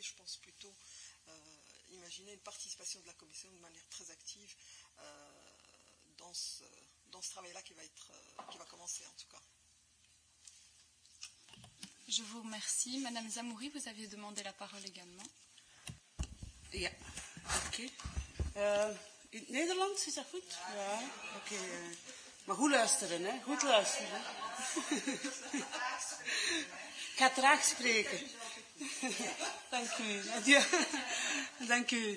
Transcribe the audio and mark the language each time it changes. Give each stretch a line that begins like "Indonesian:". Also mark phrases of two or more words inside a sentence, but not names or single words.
French: Je pense plutôt imaginer une participation de la commission de manière très active dans ce travail-là qui va commencer en tout cas. Je vous remercie. Madame Zamouri, vous aviez demandé la parole également.
Dutch: Ja, oké. In het Nederlands, is dat goed? Ja, oké. Maar goed luisteren, hè? Goed luisteren. Ik ga traag spreken. Dank u. Ja, dank u.